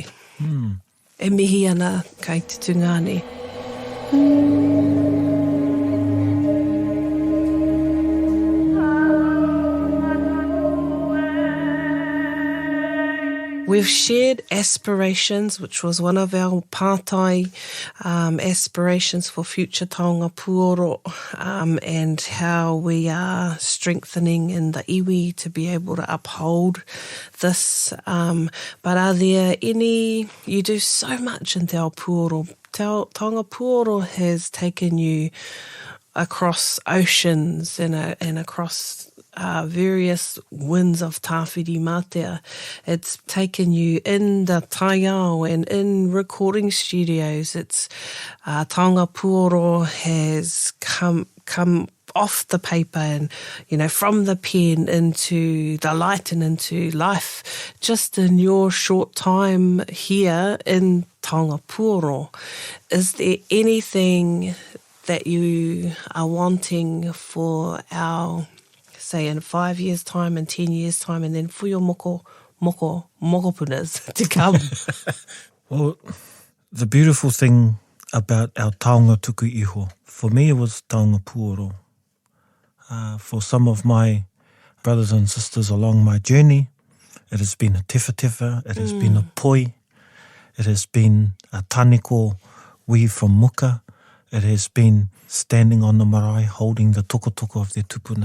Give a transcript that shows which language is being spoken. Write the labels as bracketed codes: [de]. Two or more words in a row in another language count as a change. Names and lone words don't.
[mi] E mihi ana kei te tungane. [en] We've shared aspirations, which was one of our pātai aspirations for future Taonga Pūoro, and how we are strengthening in the iwi to be able to uphold this. But are there any, you do so much in [mi] Te ao Pūoro. Taonga Pūoro [en] has taken you across oceans and across various winds of [mi] tāwhiri mātea. [en] It's taken you in the taiao and in recording studios. It's [mi] Taonga Pūoro [en] has come off the paper and, from the pen into the light and into life, just in your short time here in [mi] Taonga Pūoro. [en] Is there anything that you are wanting for our, say, in 5 years' time and 10 years' time, and then for your mokopunas to come? Well, the beautiful thing about our [mi] taonga tuku iho, [en] for me it was [mi] Taonga Pūoro. [en] For some of my brothers and sisters along my journey. It has been a tefa, it has been a poi, it has been a taniko weave from muka, it has been standing on the marae holding the tokotoko of their tupuna.